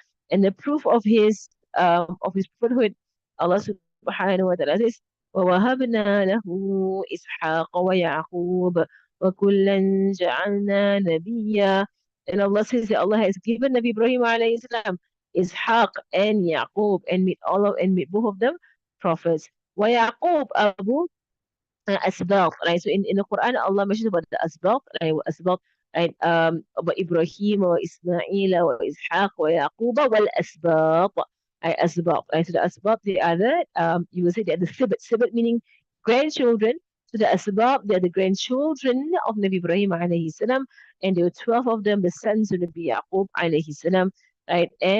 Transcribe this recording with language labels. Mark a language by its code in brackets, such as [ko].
[en] And the proof of his prophethood, Allah subhanahu wa ta'ala says, [ar] وَوَهَبْنَا لَهُ إِسْحَاقَ وَيَعْقُوبَ وَكُلًّا جَعَلْنَا نَبِيًّا. [en] And Allah says that Allah has given Nabi Ibrahim alayhi salam Ishaq and Yaqub and made both of them prophets. [ar] ويعقوب أبو أسباط, right? [en] So in the Quran, Allah mentions about the asbaq, right? Asbaq, right? About Ibrahim, wa Ismail, wa Ishaq, wa Yaqub, wal asbaq, right? Asbaq, right? So the asbaq, they are you will say they're the sibit meaning grandchildren. So the asbaq, they're the grandchildren of Nabi Ibrahim alayhi salam, and there were 12 of them, the sons of Nabi Yaqub alayhi salam, right?